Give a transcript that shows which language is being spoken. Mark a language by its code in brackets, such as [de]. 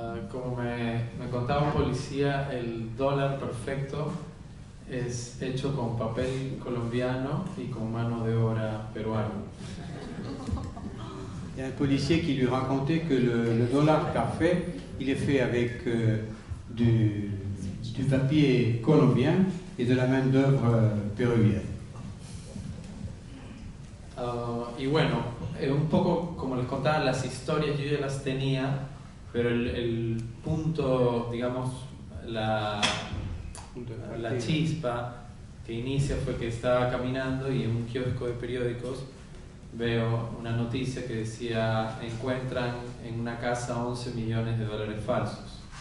[es] Como me contaba un policía, el dólar perfecto es hecho con papel colombiano y con mano de obra peruana. [fr] Il y a un policier qui lui racontait que le dollar parfait, il est fait avec du papier colombien et de la main-d'œuvre péruvienne. [es] Y bueno, un poco como les contaba, las historias yo ya las tenía, pero el punto, digamos, la chispa que inicia fue que estaba caminando y en un kiosco de periódicos veo una noticia que decía: encuentran en una casa 11 millones de dólares falsos.